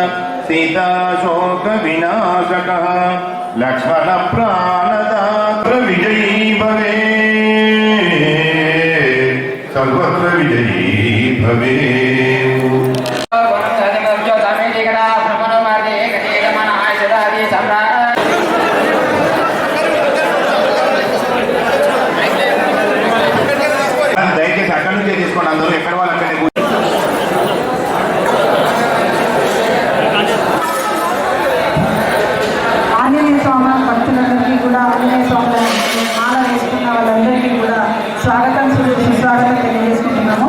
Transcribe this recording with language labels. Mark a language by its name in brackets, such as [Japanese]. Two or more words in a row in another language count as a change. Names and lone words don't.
[Sanskrit] सीताशोक विनाशकः लक्ष्मण प्राणदात्र विजयी भवे सर्वत्र विजयी भवे। [Telugu] దయచేసి అక్కడి నుంచే తీసుకోండి, అందరూ ఎక్కడ వాళ్ళు అక్కడే ఆంజనేయ స్వామి భక్తులందరికీ కూడా, ఆంజనేయ స్వామి మాల వేసుకున్న వాళ్ళందరికీ కూడా స్వాగతం సుస్వాగతం తెలియజేసుకుంటున్నాము।